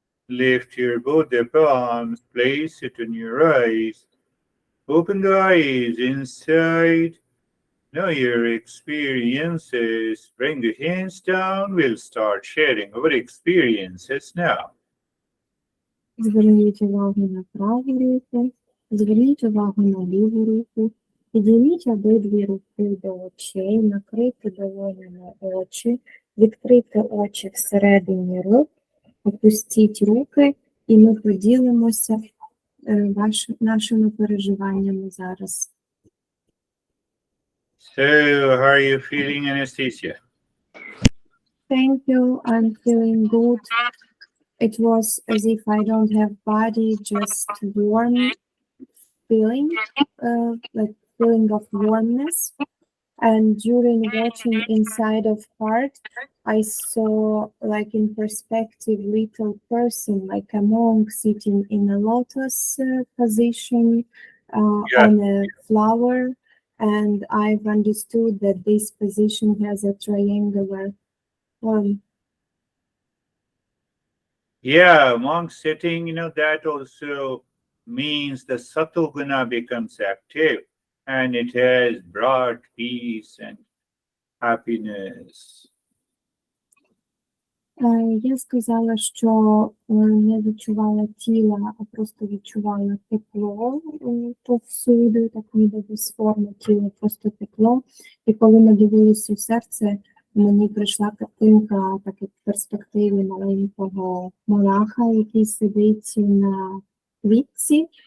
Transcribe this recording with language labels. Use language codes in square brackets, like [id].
[en] Lift your both the palms, place it on your eyes. Open the eyes inside. Know your experiences. Bring the hands down. We'll start sharing our experiences now. Зверніть увагу на праву руку, зверніть увагу на ліву руку, підійміть обидві руки до очей, накрийте долонями очі, відкрийте очі всередині рук, опустіть руки, і ми поділимося нашими переживаннями зараз. So, how are you feeling, Anastasia? Thank you, I'm feeling good. It was as if I don't have body, just warm feeling, like feeling of warmness. And during watching inside of heart, I saw like in perspective little person, like a monk sitting in a lotus position on a flower, and I've understood that this position has a triangular form. Yeah, among sitting, that also means the Satoguna becomes active and it has brought peace and happiness. [uk] Я сказала, що не відчувала тіла, а просто відчувала тепло повсюди, так ніби без форми тіла, просто тепло. І коли ми дивилися у серце, мені прийшла картинка так як в перспективі маленького монаха, який сидить на квітці.